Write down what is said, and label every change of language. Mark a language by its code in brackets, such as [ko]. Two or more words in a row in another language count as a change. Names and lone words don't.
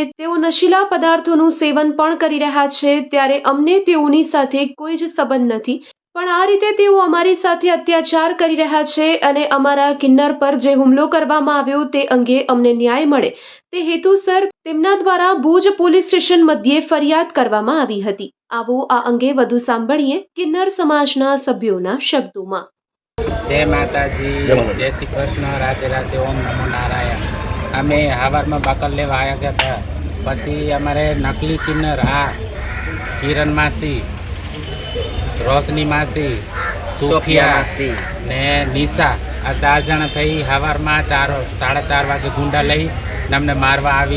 [gu] તેઓ નશીલા પદાર્થોનું સેવન પણ કરી રહ્યા છે ત્યારે અમને તેઓની સાથે કોઈ જ સંબંધ નથી પણ આ રીતે તેઓ અમારી સાથે અત્યાચાર કરી રહ્યા છે અને અમારા કિન્નર પર જે હુમલો કરવામાં આવ્યો તે અંગે અમને ન્યાય મળે તે હેતુસર તેમના દ્વારા ભુજ પોલીસ સ્ટેશન મધ્યે ફરિયાદ કરવામાં આવી હતી। આવો આ અંગે વધુ સાંભળીએ કિન્નર સમાજના સભ્યોના શબ્દોમાં। [hi] जय माताजी, जय श्री कृष्ण, राधे राधे, ओम नमो नारायण। [gu] અમે હવારમાં બાકર લેવા આવ્યા ગયા હતા, પછી અમારે નકલી કિન્નર આ કિરણ માસી, રોશની માસી, સોફિયા ને નિશા આ 4 જણા થઈ હવારમાં 4:30 વાગે ગુંડા લઈ ને અમને મારવા આવી।